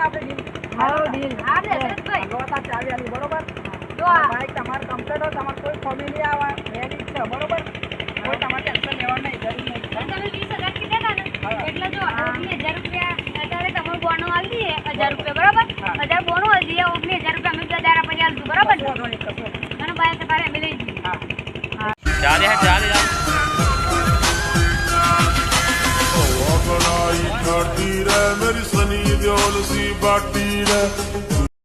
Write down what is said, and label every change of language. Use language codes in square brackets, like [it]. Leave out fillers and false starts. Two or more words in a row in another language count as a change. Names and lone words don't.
[gu] આપણે ડીલ હાલો ડીલ હા ભાઈ ગોતા ચાવી આલી બરોબર જો આ બાઈક તમાર કમ્પ્લીટ હો તમાર કોઈ ફેમિલી આવા રેડી છે બરોબર કોઈ તમારે ટેન્શન લેવાનું નહીં જરૂર નહીં તમે 20,000 કીધા ને એટલે જો 19,000 રૂપિયા અત્યારે તમારું બોનો આલી દઈએ 1,000 રૂપિયા બરાબર 1,000 બોનો આલી દઈએ 19,000 રૂપિયા અમે 10,000 પછી આલશું બરાબર મને બાઈક તમારે અમે લઈ જઈએ હા ચાલે [hi] करती रे मेरी सनी दियोल सी बाटी रे